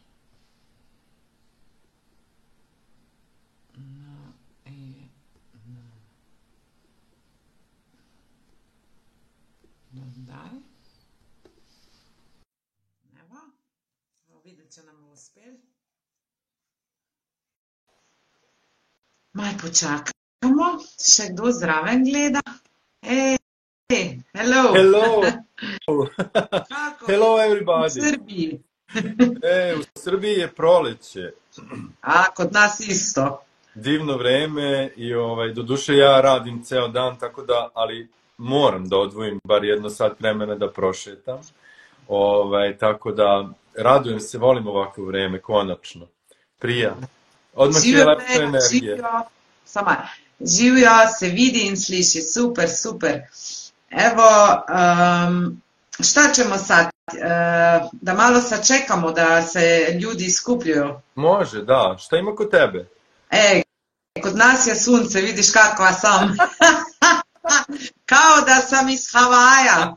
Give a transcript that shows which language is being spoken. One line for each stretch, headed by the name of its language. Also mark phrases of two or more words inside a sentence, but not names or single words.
Slovenian: Dodaj. Evo. Videti, če nam bo uspel. Maj počakamo, še kdo zraven gleda.
English: Hello. Hello.
Serbian: Kako?
English: Hello everybody.
Serbian: V Srbiji. U Srbiji je proleće. Kod nas isto. Divno vreme i doduše ja radim ceo dan, tako da, ali moram da odvojim bar 1 sat vremena da prošetam. Tako da radujem se, volim ovako vreme, konačno. Prija. Odmah je lepša energija.
Slovenian: Živijo, se vidi in sliši, super, super.
Serbian: Evo, šta ćemo sad? Da malo sačekamo da se ljudi skupljuju. Može, da. Šta ima kod tebe? Kod nas je sunce, vidiš kakva sam. Kao da sam iz Havaja.